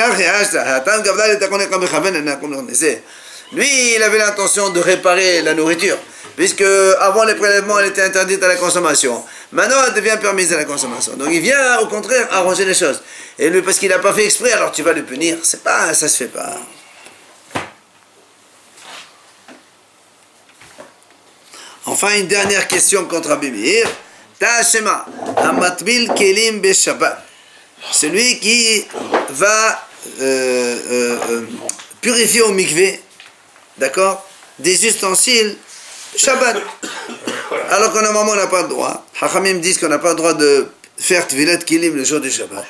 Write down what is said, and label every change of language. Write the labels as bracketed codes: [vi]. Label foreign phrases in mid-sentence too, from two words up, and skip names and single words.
[fr] Lui, il avait l'intention de réparer la nourriture, puisque avant les prélèvements, elle était interdite à la consommation. Maintenant, elle devient permise à la consommation. Donc, il vient, au contraire, arranger les choses. Et lui, parce qu'il n'a pas fait exprès, alors tu vas le punir. C'est pas, ça se fait pas. Enfin, une dernière question contre Rabbi Meir. [he] תא שמע, המטביל כלים בשבת. [fr] Celui qui va purifier au mikvé, d'accord, des ustensiles Shabbat. Alors qu'en normalement on n'a pas le droit. Hachamim disent qu'on n'a pas le droit de faire [he] טבילת כלים [fr] le jour du Shabbat.